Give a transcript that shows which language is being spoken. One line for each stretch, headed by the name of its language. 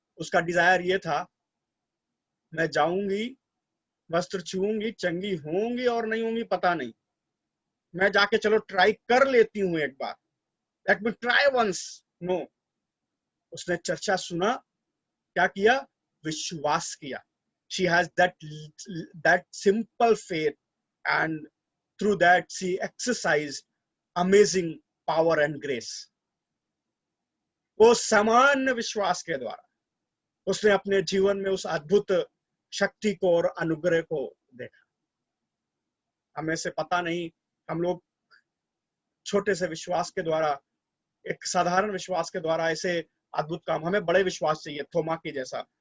Hindi: उसका डिजायर ये था, मैं जाऊंगी, वस्त्र छूऊंगी, चंगी होंगी और नहीं होंगी पता नहीं, मैं जाके चलो ट्राई कर लेती हूँ एक बार,
English: Let me try once.
Hindi: No, उसने चर्चा सुना, क्या किया? विश्वास किया।
English: She has that simple faith and through that she exercised amazing power and grace.
Hindi: वो सामान्य विश्वास के द्वारा उसने अपने जीवन में उस अद्भुत शक्ति को और अनुग्रह को देखा। हमें से पता नहीं, हम लोग छोटे से विश्वास के द्वारा, एक साधारण विश्वास के द्वारा ऐसे अद्भुत काम, हमें बड़े विश्वास चाहिए, थोमा की जैसा।